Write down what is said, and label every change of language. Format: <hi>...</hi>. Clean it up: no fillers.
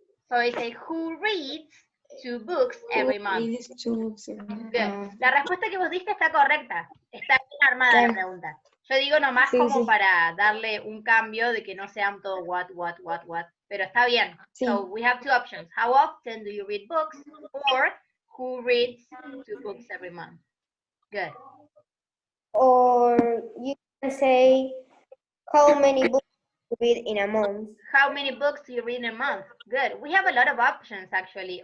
<en>So I say, who reads 2 books every month? Reads 2 books every month. Good.</en> <es>La respuesta que vos diste está correcta. Está bien armada la pregunta. Yo digo nomás como para darle un cambio de que no sean todo what. Pero está bien. Sí.</es> <en>So we have 2 options. How often do you read books? Or who reads 2 books every month? Good. Or you can say, how many books you read in a month? How many books do you read in a month? Good. We have a lot of options actually.</en>